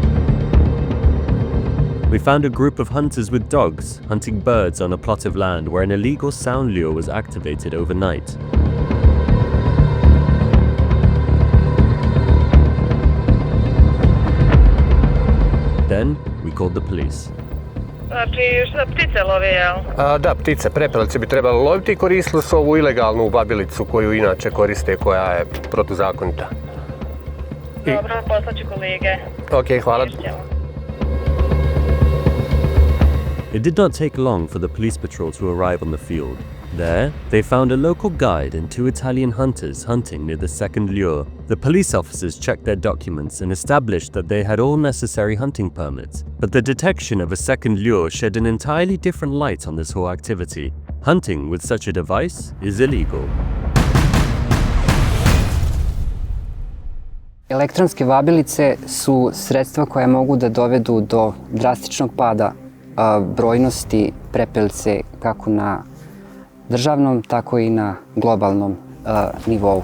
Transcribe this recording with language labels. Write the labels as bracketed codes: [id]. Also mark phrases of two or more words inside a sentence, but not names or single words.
[en] We found a group of hunters with dogs hunting birds on a plot of land where an illegal sound lure was activated overnight. Then we called the police. [sr] Znači, šta ptice love, jel? Da, ptice, prepelice bi trebalo loviti i koristili su ovu ilegalnu vabilicu koju inače koriste, koja je protuzakonita. Dobro, poslaću kolege. Okej, hvala. [en] It did not take long for the police patrol to arrive on the field. There, they found a local guide and two Italian hunters hunting near the second lure. The police officers checked their documents and established that they had all necessary hunting permits. But the detection of a second lure shed an entirely different light on this whole activity. Hunting with such a device is illegal. [sr] Elektronske vabilice su sredstva koja mogu da dovedu do drastičnog pada brojnosti prepelice kako na državnom, tako i na globalnom nivou.